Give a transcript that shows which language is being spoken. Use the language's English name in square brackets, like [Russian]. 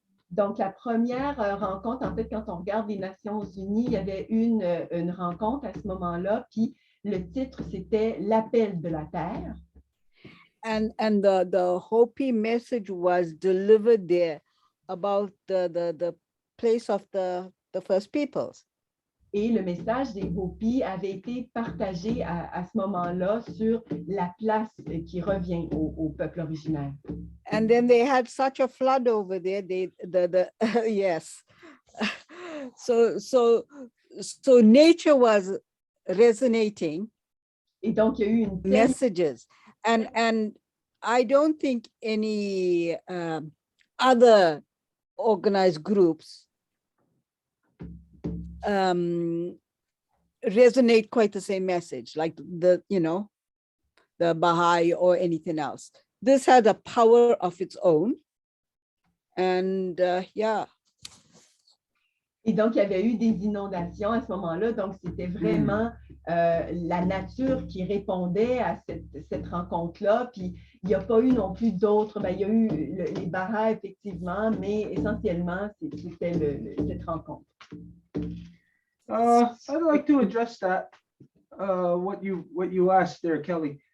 [French] Donc, la première rencontre, en fait, quand on regarde les Nations Unies, il y avait une rencontre à ce moment-là, puis le titre, c'était L'appel de la Terre. [English] And the Hopi message was delivered there about the place of the first peoples. [French] Et le message des Hopi avait été partagé à ce moment-là sur la place qui revient au peuple originaire. [English] And then they had such a flood over there. Yes. So nature was resonating. [French] Et donc, il y a eu une [English] messages. And I don't think any other organized groups resonate quite the same message, like the Baha'i or anything else. This had a power of its own. And yeah. [French] Et donc, il y avait eu des inondations à ce moment-là. Donc, c'était vraiment la nature qui répondait à cette rencontre-là. Puis, il n'y a pas eu non plus d'autres. Il y a eu les Baha'is, effectivement, mais essentiellement, c'était cette rencontre. [English] I'd like to address that, what you asked there, Kelly.